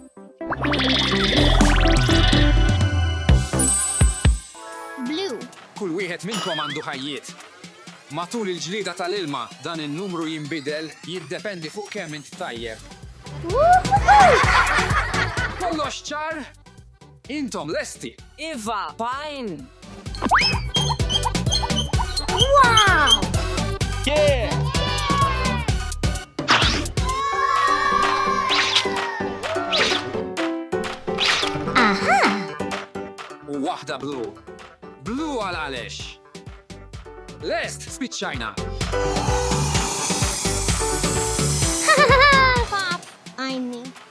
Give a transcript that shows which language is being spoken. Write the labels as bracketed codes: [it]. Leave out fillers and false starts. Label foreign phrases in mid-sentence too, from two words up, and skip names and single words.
[mt] Blue. Kull wieħed minnkom għandu ħajjiet. Matul il-ġlida tal-ilma dan in-numru jinbidel jiddependi fuq kemm int tajjeb. Kollox ċar? Intom lesti? Iva, fine! Wow! Yeah! Aha! U waħda blu. Blu għal għalex. Lest, spiċċajna. Pop, għajni.